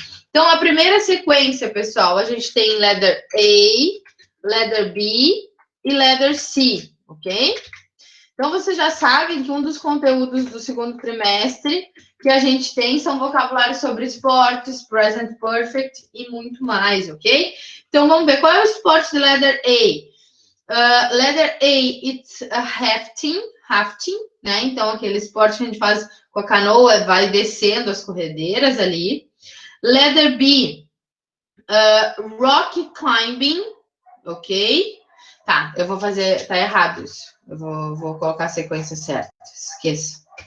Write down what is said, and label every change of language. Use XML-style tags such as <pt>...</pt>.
<pt>Então, a primeira sequência, pessoal, a gente tem</pt> <en>letter A, letter B</en> <pt>e</pt> <en>letter C,</en> <pt>ok? Então, vocês já sabem que um dos conteúdos do segundo trimestre que a gente tem são vocabulários sobre esportes, present perfect e muito mais, ok? Então, vamos ver qual é o esporte de letter A.</pt> <en>Letter A, it's a rafting,</en> <pt>né? Então, aquele esporte que a gente faz com a canoa, vai descendo as corredeiras ali.</pt> <en>Letter B, rock climbing, ok?</en> <pt>Tá, eu vou fazer, tá errado isso. Eu vou colocar a sequência certa, esqueça.</pt>